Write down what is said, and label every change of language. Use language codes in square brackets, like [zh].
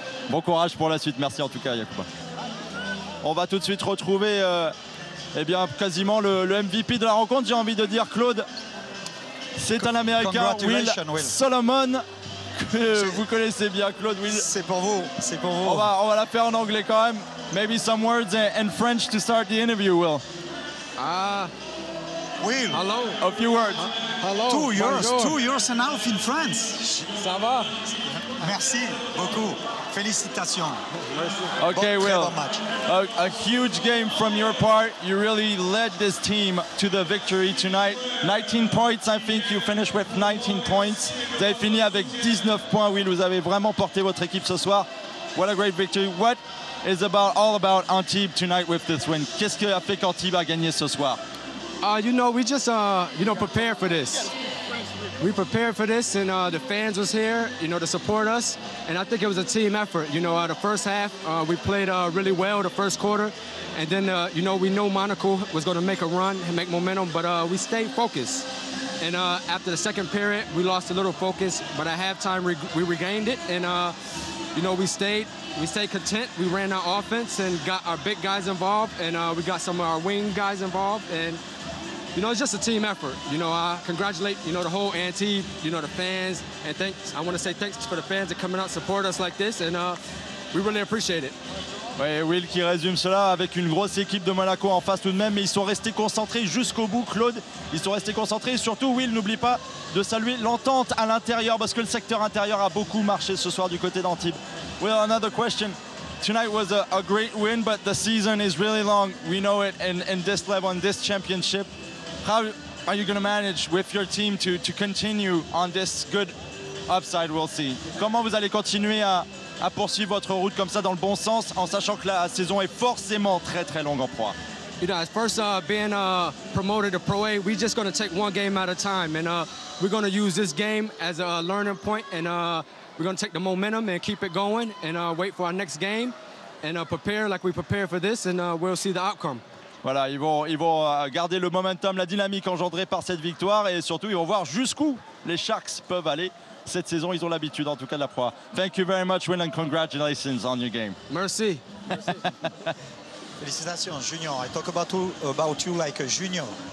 [fr] Bon courage pour la suite. Merci en tout cas, Yacouba. On va tout de suite retrouver eh bien, quasiment le MVP de la rencontre. J'ai envie de dire, Claude, c'est un Américain, Will Solomon, que vous connaissez bien, Claude. Will. C'est pour vous, c'est pour vous. On va la faire en anglais quand même. [en] Maybe some words in French to start the interview, Will. Will. Hello. A few words. Hello. 2 years and a half in France. [fr] Ça va? Merci beaucoup. Félicitations. [en] Okay, Will. A huge game from your part. You really led this team to the victory tonight. 19 points, I think you finished with 19 points. [fr] Vous avez fini avec 19 points, Will. Vous avez vraiment porté votre équipe ce soir. [en] What a great victory. What is all about Antibes tonight with this win? [fr] Qu'est-ce qui a fait qu'Antibes a gagné ce soir? [en] We just, prepared for this. We prepared for this, and the fans was here, to support us. And I think it was a team effort. The first half, we played really well the first quarter. And then, we know Monaco was going to make a run and make momentum, but we stayed focused. And after the second period, we lost a little focus. But at halftime, we regained it. And, we stayed content. We ran our offense and got our big guys involved. And we got some of our wing guys involved. And it's just a team effort. I congratulate, the whole Antibes, the fans, and I want to say thanks for the fans that coming out and support us like this, and we really appreciate it. [fr] Oui, Will qui résume cela avec une grosse équipe de Monaco en face tout de même, mais ils sont restés concentrés jusqu'au bout, Claude. Ils sont restés concentrés et surtout, Will, n'oublie pas de saluer l'entente à l'intérieur parce que le secteur intérieur a beaucoup marché ce soir du côté d'Antibes. [en] Will, another question. Tonight was a great win, but the season is really long. We know it in this level, in this championship. How are you going to manage with your team to continue on this good upside, we'll see? [fr] Comment vous allez continuer à poursuivre votre route comme ça dans le bon sens en sachant que la saison est forcément très très longue en proie? [en] You know, as first being promoted to Pro A, we're just going to take one game at a time, and we're going to use this game as a learning point, and we're going to take the momentum and keep it going, and wait for our next game, and prepare like we prepare for this, and we'll see the outcome. [fr] Voilà, ils vont garder le momentum, la dynamique engendrée par cette victoire et surtout ils vont voir jusqu'où les Sharks peuvent aller. Cette saison, ils ont l'habitude en tout cas de la proie. [en] Thank you very much, Will, and congratulations on your game. [fr] Merci. Félicitations, Junior. [en] I talk about you like a junior.